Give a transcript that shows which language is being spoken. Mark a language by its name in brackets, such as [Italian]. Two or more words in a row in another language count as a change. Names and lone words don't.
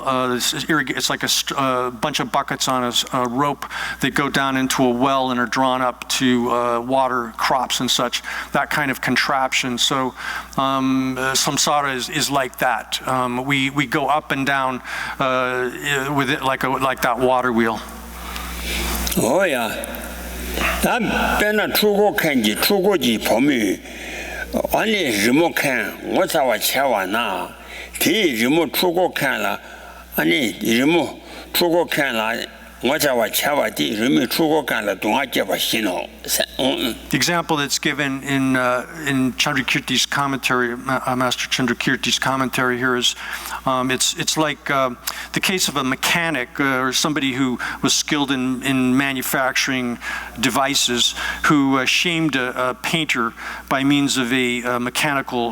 [English] It's like a bunch of buckets on a rope that go down into a well and are drawn up to water crops and such, that kind of contraption. So samsara is like that. We go up and down with it like that water wheel. Oh yeah. 난 배나 出国看지 出国지 범위 아니 리모 看我在我前完呐第리모出国看了 아니 리모 出国看了 The example that's given in Chandrakirti's commentary, Master Chandrakirti's commentary here is, it's like the case of a mechanic or somebody who was skilled in manufacturing devices, who shamed a painter by means of a mechanical.